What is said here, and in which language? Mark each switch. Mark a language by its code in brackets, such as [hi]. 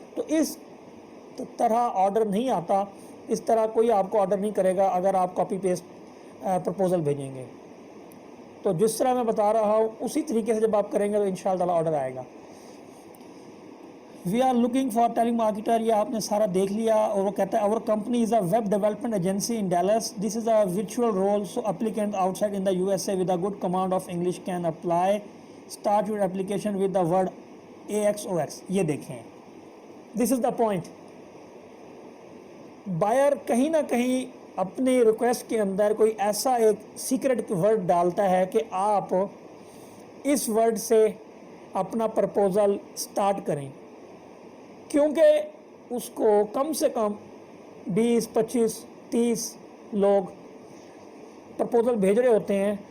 [ur] تو اس طرح آرڈر نہیں آتا. اس طرح کوئی آپ کو آرڈر نہیں کرے گا اگر آپ کاپی پیسٹ پرپوزل بھیجیں گے. تو جس طرح میں بتا رہا ہوں اسی طریقے سے جب آپ کریں گے تو انشاءاللہ آرڈر آئے گا. [en] we are looking for telemarketer, [ur] یہ آپ نے سارا دیکھ لیا. اور وہ کہتا ہے [en] اور company is a web development agency in Dallas. This is a virtual role so applicant outside in the U S A with a good command of English can apply. Start your application with the word AXOX. [ur] یہ دیکھیں [en] This is the point. [ur] Buyer کہیں نہ کہیں اپنی request کے اندر کوئی ایسا ایک سیکرٹ ورڈ ڈالتا ہے کہ آپ اس ورڈ سے اپنا پرپوزل سٹارٹ کریں، کیونکہ اس کو کم سے کم 20 25 30 لوگ پرپوزل بھیج رہے ہوتے ہیں.